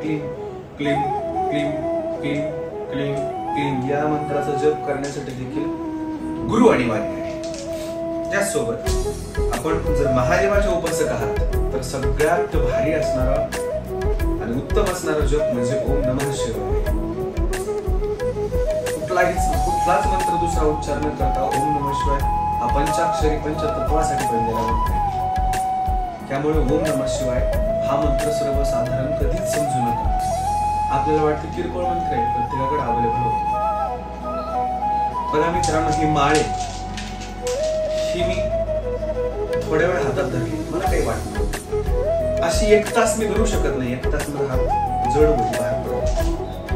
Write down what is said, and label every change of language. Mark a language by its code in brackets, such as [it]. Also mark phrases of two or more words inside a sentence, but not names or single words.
[mr] क्लीम क्लीम क्लीम क्लीम क्लीम क्लीम या मंत्राचा जप करण्यासाठी देखील गुरु अनिवार्य आहे. त्याचसोबत आपण जर महादेवाचे उपासक आहात तर सगळ्यात भारी असणारा आणि उत्तम असणारा जप म्हणजे [sa] ओम नमः शिवाय. [mr] कुठलाच मंत्र दुसरा उच्चार न करता [sa] ओम नमः शिवाय [mr] हा पंचाक्षरी पंचतत्वासाठी बनलेला मंत्र आहे. त्यामुळे [sa] ओम नमः शिवाय [mr] हा मंत्र सर्वसाधारण कधीच समजू नका. आपल्याला वाटतं किरकोळ मंत्र आहे, प्रत्येकाकडे अवेलेबल होतो. बघा मित्रांनो, ही माळे ही मी थोड्या वेळ हातात धरली, मला काही वाटलं. अशी 1 तास मी धरू शकत नाही, 1 तास माझा हात जड होती बाहेर पडतो.